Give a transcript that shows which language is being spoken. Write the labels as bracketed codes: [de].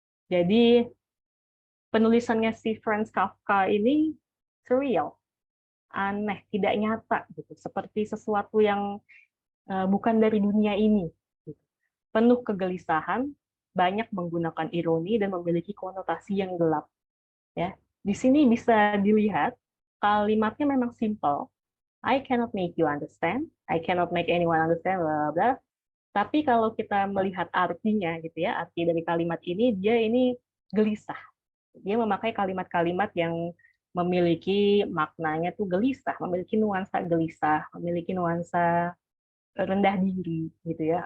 [id] Jadi penulisannya si Franz Kafka ini surreal, aneh, tidak nyata gitu, seperti sesuatu yang bukan dari dunia ini. Gitu. Penuh kegelisahan, banyak menggunakan ironi dan memiliki konotasi yang gelap. Ya, di sini bisa dilihat kalimatnya memang simple. [en] I cannot make you understand, I cannot make anyone understand, blah, blah. [id] Tapi kalau kita melihat artinya gitu ya, arti dari kalimat ini, dia ini gelisah. Dia memakai kalimat-kalimat yang memiliki maknanya tuh gelisah, memiliki nuansa gelisah, memiliki nuansa rendah diri gitu ya.